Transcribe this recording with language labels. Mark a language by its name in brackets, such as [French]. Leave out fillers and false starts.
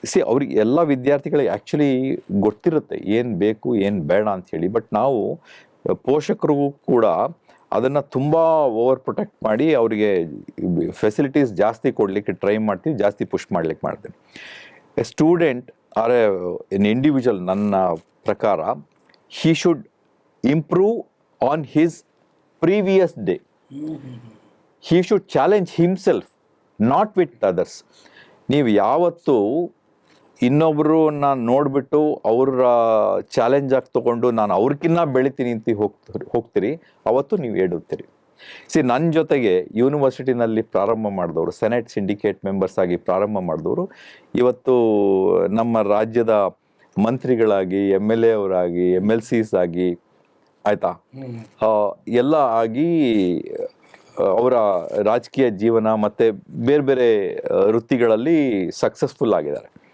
[Kannada] ಅವ್ರಿಗೆ ಎಲ್ಲ ವಿದ್ಯಾರ್ಥಿಗಳಿಗೆ ಆ್ಯಕ್ಚುಲಿ ಗೊತ್ತಿರುತ್ತೆ ಏನು ಬೇಕು ಏನು ಬೇಡ ಅಂಥೇಳಿ. ಬಟ್ ನಾವು ಪೋಷಕರಿಗೂ ಕೂಡ ಅದನ್ನು ತುಂಬ ಓವರ್ ಪ್ರೊಟೆಕ್ಟ್ ಮಾಡಿ ಅವರಿಗೆ ಫೆಸಿಲಿಟೀಸ್ ಜಾಸ್ತಿ ಕೊಡಲಿಕ್ಕೆ ಟ್ರೈ ಮಾಡ್ತೀವಿ, ಜಾಸ್ತಿ ಪುಷ್ ಮಾಡ್ಲಿಕ್ಕೆ ಮಾಡ್ತೀವಿ. [English] a student are an individual, [Kannada] ನನ್ನ ಪ್ರಕಾರ [English] he should improve on his previous day. He should challenge himself, not with others. [Kannada] ನೀವು ಯಾವತ್ತು ಇನ್ನೊಬ್ಬರನ್ನ ನೋಡಿಬಿಟ್ಟು ಅವ್ರ ಚಾಲೆಂಜ್ ಆಗಿ ತೊಗೊಂಡು ನಾನು ಅವ್ರಿಗಿನ್ನ ಬೆಳಿತೀನಿ ಅಂತ ಹೋಗ್ತೀರಿ, ಅವತ್ತು ನೀವು ಎಡುತ್ತೀರಿ. ನನ್ನ ಜೊತೆಗೆ ಯೂನಿವರ್ಸಿಟಿನಲ್ಲಿ ಪ್ರಾರಂಭ ಮಾಡಿದವರು, ಸೆನೆಟ್ ಸಿಂಡಿಕೇಟ್ ಮೆಂಬರ್ಸ್ ಆಗಿ ಪ್ರಾರಂಭ ಮಾಡಿದವರು, ಇವತ್ತು ನಮ್ಮ ರಾಜ್ಯದ ಮಂತ್ರಿಗಳಾಗಿ, MLA ಅವರಾಗಿ, MLCs ಆಗಿ, ಆಯ್ತಾ, ಎಲ್ಲ ಆಗಿ ಅವರ ರಾಜಕೀಯ ಜೀವನ ಮತ್ತು ಬೇರೆ ಬೇರೆ ವೃತ್ತಿಗಳಲ್ಲಿ ಸಕ್ಸಸ್ಫುಲ್ ಆಗಿದ್ದಾರೆ.